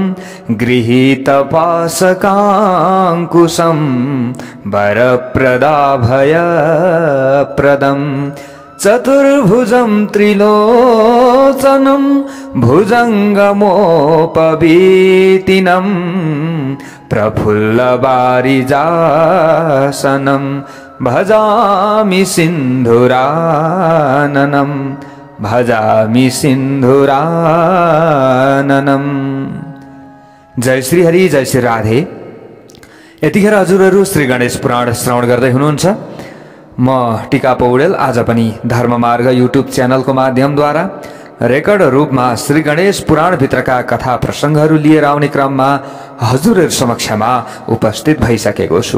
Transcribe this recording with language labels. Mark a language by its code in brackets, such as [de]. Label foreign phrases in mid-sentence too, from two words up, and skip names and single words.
[sa] गृहीतपाशकाङ्कुशं वरप्रदाभयप्रदं चतुर्भुजं त्रिलोचनं भुजङ्गमोपवीतिनं प्रफुल्लवारिजासनं भजामि सिन्धुराननं भजामि सिन्धुराननं। [ne] जय श्री हरि, जय श्री राधे। यतिखेर हजुरहरू श्री गणेश पुराण श्रवण गर्दै हुनुहुन्छ। म टिका पौडेल आज पनि धर्ममार्ग युट्युब च्यानलको माध्यमद्वारा रेकर्ड रूपमा श्री गणेश पुराण भित्रका कथा प्रसंगहरू लिएर आउने क्रममा हजुरहरू समक्षमा उपस्थित भइसकेको छु।